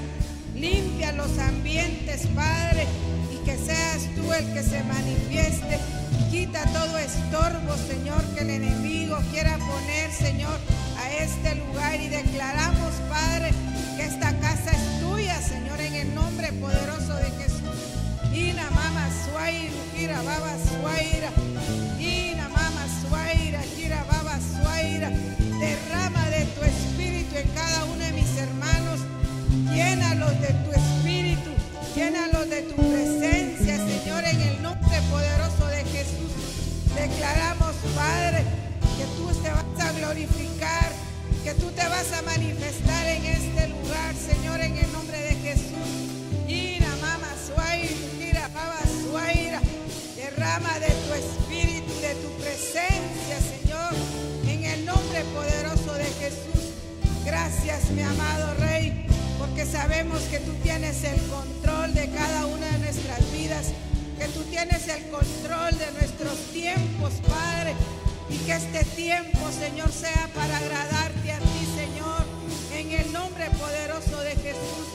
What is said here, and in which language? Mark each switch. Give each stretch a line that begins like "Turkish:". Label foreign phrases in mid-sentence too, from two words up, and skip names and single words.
Spanish: Limpia los ambientes, Padre, y que seas tú el que se manifieste. Quita todo estorbo, Señor, que el enemigo quiera poner, Señor, a este lugar. Y declaramos, Padre, que esta casa es tuya, Señor, en el nombre poderoso de Jesús. Ina mama suaira, gira baba suaira. Ina mama suaira, gira baba suaira. Derrama de tu espíritu en cada uno de mis hermanos. Llénalos de tu espíritu, llénalos de tu presencia, Señor, en el nombre poderoso de Jesús. Declaramos, Padre, que tú te vas a glorificar, que tú te vas a manifestar en este lugar, Señor, en el nombre de Jesús. Ira, mama, suaira, ira, baba, suaira. Derrama de tu espíritu, de tu presencia, Señor, en el nombre poderoso de Jesús. Gracias, mi amado Rey, porque sabemos que tú tienes el control de cada una de nuestras vidas, que tú tienes el control de nuestros tiempos, Padre, y que este tiempo, Señor, sea para agradarte a ti, Señor, en el nombre poderoso de Jesús.